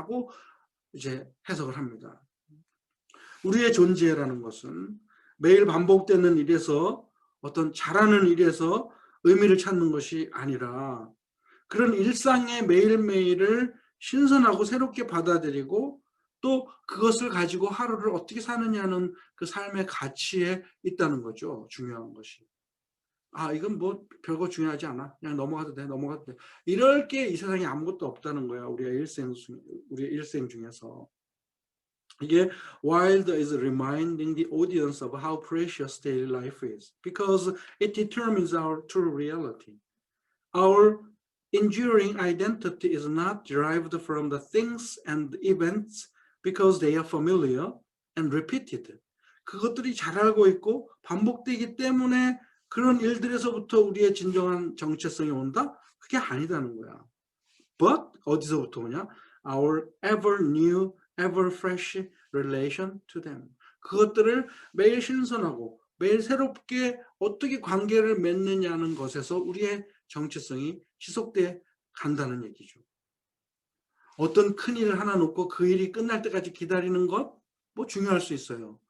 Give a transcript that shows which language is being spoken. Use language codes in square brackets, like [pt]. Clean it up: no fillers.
[ko] 라고 이제 해석을 합니다. 우리의 존재라는 것은 매일 반복되는 일에서, 어떤 잘하는 일에서 의미를 찾는 것이 아니라 그런 일상의 매일매일을 신선하고 새롭게 받아들이고 또 그것을 가지고 하루를 어떻게 사느냐는 그 삶의 가치에 있다는 거죠. 중요한 것이. 이건 별거 중요하지 않아. 그냥 넘어가도 돼. 이럴 게 이 세상에 아무것도 없다는 거야. 우리의 일생 중에서. 이게 [en] Wilde is reminding the audience of how precious daily life is because it determines our true reality. Our enduring identity is not derived from the things and events because they are familiar and repeated. [ko] 그것들이 잘 알고 있고 반복되기 때문에 그런 일들에서부터 우리의 진정한 정체성이 온다? 그게 아니다는 거야. But 어디서부터 오냐? [en] Our ever new, ever fresh relation to them. [ko] 그것들을 매일 신선하고 매일 새롭게 어떻게 관계를 맺느냐는 것에서 우리의 정체성이 지속돼 간다는 얘기죠. 어떤 큰 일을 하나 놓고 그 일이 끝날 때까지 기다리는 것 중요할 수 있어요.